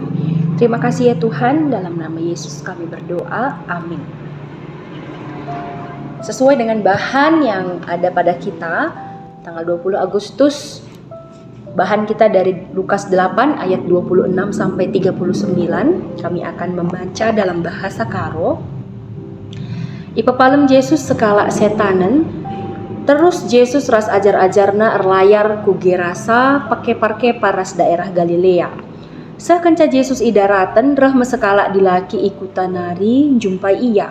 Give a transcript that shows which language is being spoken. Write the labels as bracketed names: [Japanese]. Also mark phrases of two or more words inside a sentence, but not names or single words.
[Indonesian] Terima kasih ya Tuhan, dalam nama Yesus kami berdoa, amin. Sesuai dengan bahan yang ada pada kita, tanggal 20 Agustus, bahan kita dari Lukas 8 ayat 26 sampai 39. Kami akan membaca dalam bahasa Karo. [Batak Karo] Ipepalem Yesus sekala setanen, terus Yesus ras ajar-ajarna erlayar ku Gerasa pake paras daerah Galilea. Sakenca Yesus idaraten reh mesekala dilaki ikutan nari jumpai ia.